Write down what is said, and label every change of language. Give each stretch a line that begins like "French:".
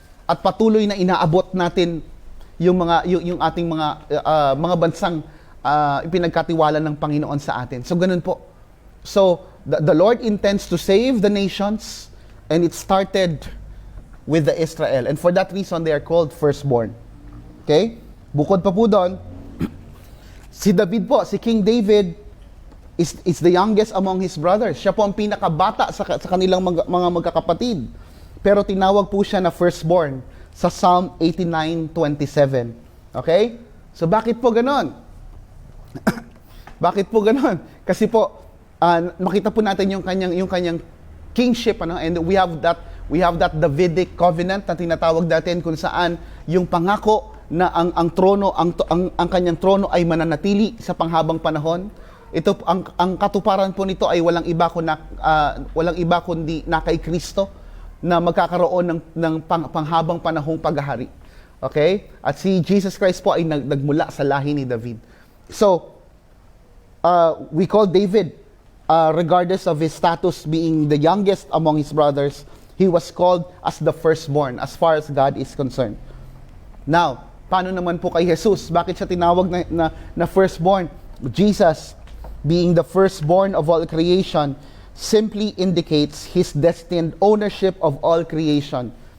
Filipino: At patuloy na inaabot natin yung ating mga bansang ipinagkatiwala ng Panginoon sa atin. So ganun po.
English: So the Lord intends to save the nations, and it started with the Israel. And for that reason they are called firstborn. Okay?
Filipino: Bukod pa po doon,
English: si David po, si King David is the youngest among his brothers.
Filipino: Siya po ang pinakabata sa kanilang mga magkakapatid. Pero tinawag po siya na firstborn sa Psalm 89:27. Okay? So bakit po ganon? Bakit po ganon? Kasi po makita po natin yung kanyang kingship,
English: and we have that Davidic covenant
Filipino: na tinatawag natin, kung saan yung pangako na ang kanyang trono ay mananatili sa panghabang panahon. Ito ang katuparan po nito ay walang iba kundi na kay Kristo, na magkakaroon ng panghabang panahong paghahari. Okay? At si Jesus Christ po ay nagmula sa lahi ni David.
English: So, we call David, regardless of his status being the youngest among his brothers, he was called as the firstborn as far as God is concerned.
Filipino: Now, paano naman po kay Jesus? Bakit siya tinawag na firstborn?
English: Jesus, being the firstborn of all creation, simply indicates His destined ownership of all creation.